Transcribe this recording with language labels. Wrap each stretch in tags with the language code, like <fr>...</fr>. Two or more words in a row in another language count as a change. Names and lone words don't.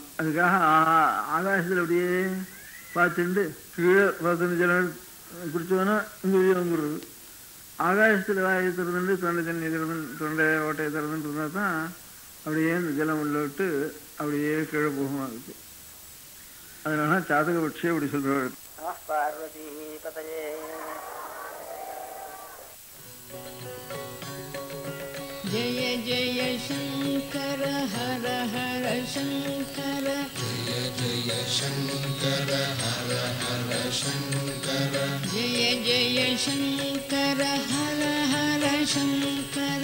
<ta>அதுக்காக ஆகாசத்தில் அப்படியே பார்த்துட்டு கீழே 15 ஜலம் குடிச்சோன்னா இந்த வழியாக வந்துடுறது. ஆகாசத்தில் வாயை திறந்துட்டு தொண்டை தண்ணி தொண்டை ஓட்டையை திறந்துட்டு இருந்தால் தான் அப்படியே இந்த ஜலம் உள்ள விட்டு அப்படியே கீழே போகும். அதுக்கு அதனால சாதக பட்சியை அப்படி சொல்றாரு.</ta> <sa>पार्वती पतये जय जय शंकर हर हर शंकर जय जय शंकर हर हर शंकर जय जय शंकर हर हर शंकर</sa>